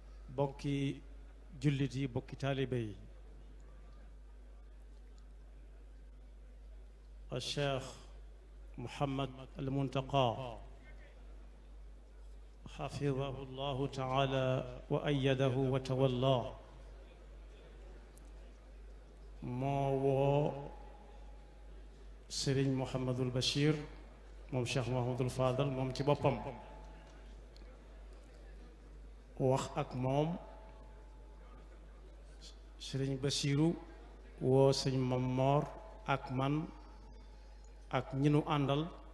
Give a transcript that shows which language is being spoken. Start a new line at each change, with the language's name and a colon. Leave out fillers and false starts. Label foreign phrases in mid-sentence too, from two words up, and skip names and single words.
Wolof: bokki jullit yi bokki taalibe yi
Arabic: الشيخ محمد المنتقى حفظه الله تعالى وأيده وتولاه
Wolof: moo Serigne Mouhamadul Bachir moom Cheikh Mouhamadul Fadal moom ci boppam wax ak moom Serigne Bachiru woo sëñ Mamor ak man ak ñi nu àndal